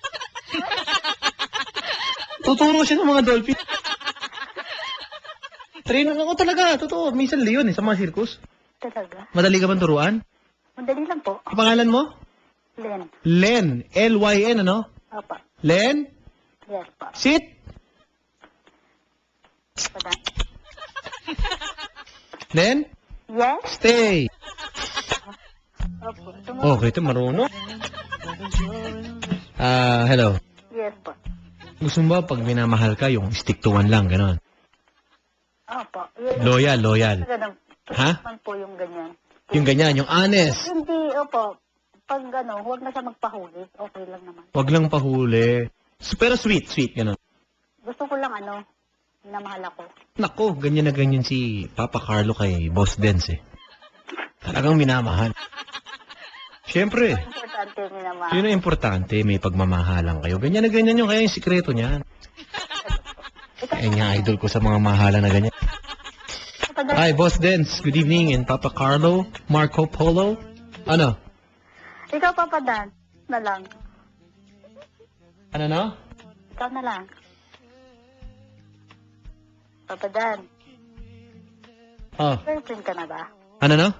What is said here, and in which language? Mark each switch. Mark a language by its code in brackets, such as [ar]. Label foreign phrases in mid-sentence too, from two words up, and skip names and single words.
[tl] Tuturo siya ng mga dolphin. Trainer ako talaga, totoo. Minsan leon sa mga circus. Talaga? Madali ka bang turuan? Madali lang po. Ang pangalan mo? Len. Len. L-Y-N, ano? Opo. Len? Yes po. Sit. Papa Dan. Len? Yes? Stay. Opo. Okay, ito marunong. Hello. Yes po. Gusto mo ba pag minamahal ka, yung [en] stick to one [tl] lang, ganon? Opo. Yes. Loyal. Ganun. Ha? Man po yung ganyan. Yung ganyan, yung honest. Hindi, opo. Pag huwag na siya magpahuli. Okay lang naman. Wag lang pahuli. Pero sweet, ganon. Gusto ko lang minamahal ako. Nako, ganyan na ganyan si Papa Carlo kay Boss Dance eh. Talagang minamahal. Siyempre, Importante yung minamahal. yun ang importante, may pagmamahalan kayo. Ganyan na ganyan yung kaya yung sikreto niyan. Ayun nga, idol ko sa mga mahalan na ganyan. Papa Dan, [en] Hi, Boss Dance. Good evening. And Papa Carlo, Marco Polo. Ano? [tl] ikaw Papa Dan, na lang. Ano no? Ikaw na lang. Papa Dan, Oh, girlfriend ka na ba? ano no?